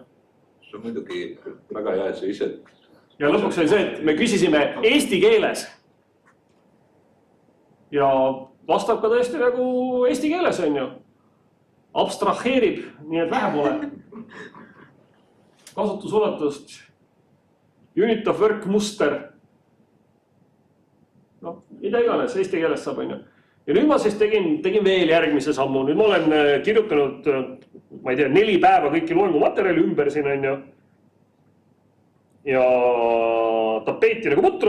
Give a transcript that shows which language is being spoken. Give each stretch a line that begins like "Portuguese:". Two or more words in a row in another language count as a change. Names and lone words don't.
Estonian: See on muidugi väga hea, et sa ise... Ja lõpuks oli see, et me küsisime eesti keeles. Ja vastab ka tõesti nagu eesti keeles, on ju. Abstraheerib, nii et vähe pole. Kasutusulatust.
English: Unit of work muster.
Estonian: No, mida iganes, eesti keeles saab, on ju. Ja nüüd ma siis tegin veel järgmise sammu. Nüüd ma olen kirjutanud, ma ei tea, 4 päeva kõiki loengumaterjali ümber siin, on ju. Ja tapeeti nagu putru.